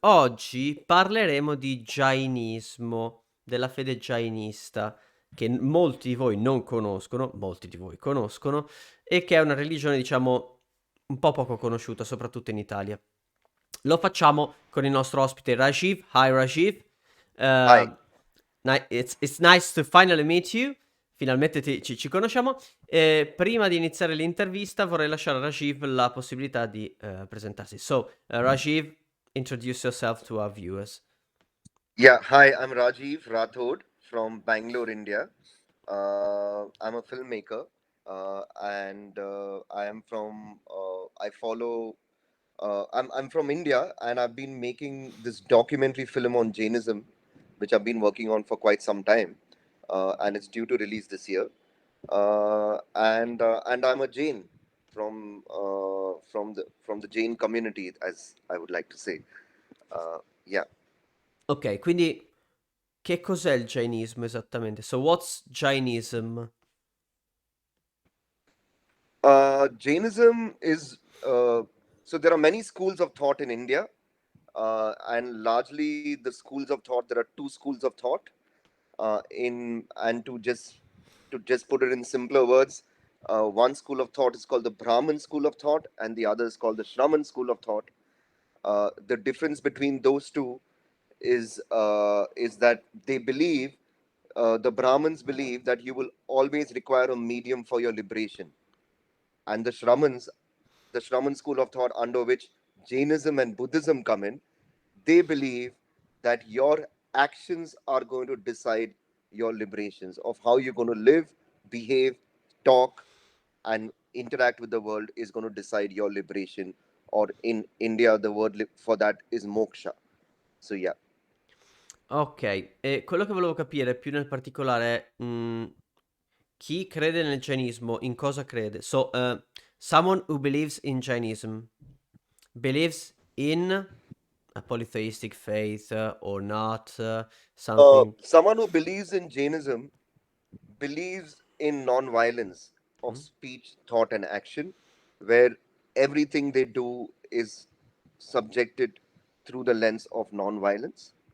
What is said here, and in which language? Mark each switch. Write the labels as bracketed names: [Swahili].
[Italian] Oggi parleremo di jainismo, della fede jainista, che molti di voi non conoscono, molti di voi conoscono, e che è una religione, diciamo, un po' poco conosciuta, soprattutto in Italia. Lo facciamo con il nostro ospite Rajiv. [English] Hi Rajiv. Hi. Uh, it's nice to finally meet you. [Italian] Finalmente ci conosciamo. E prima di iniziare l'intervista vorrei lasciare a Rajiv la possibilità di presentarsi. [English] So, Rajiv, introduce yourself to our viewers. Yeah, hi, I'm Rajiv Rathod from Bangalore, India. I'm a filmmaker and I am from, I follow, I'm from India and I've been making this documentary film on Jainism, which I've been working on for quite some time and it's due to release this year. And I'm a Jain from the Jain community, as I would like to say. Yeah. [Italian] Ok, quindi che cos'è il jainismo esattamente? [English] So, what's Jainism? Jainism is so there are many schools of thought in India, and largely the schools of thought. There are two schools of thought. In and to just put it in simpler words, one school of thought is called the Brahmin school of thought, and the other is called the Shraman school of thought. The difference between those two is that they believe the Brahmins believe that you will always require a medium for your liberation, and the Shraman school of thought under which Jainism and Buddhism come in, they believe that your actions are going to decide your liberations of how you're going to live, behave, talk, and interact with the world is going to decide your liberation. Or in India, the word for that is moksha. So yeah. [Italian] Ok, e quello che volevo capire più nel particolare è chi crede nel Jainismo, in cosa crede? [English] So, someone who believes in Jainism believes in a polytheistic faith or not, something. Someone who believes in Jainism believes in non-violence of Mm? speech, thought, and action, where everything they do is subjected through the lens of non-violence.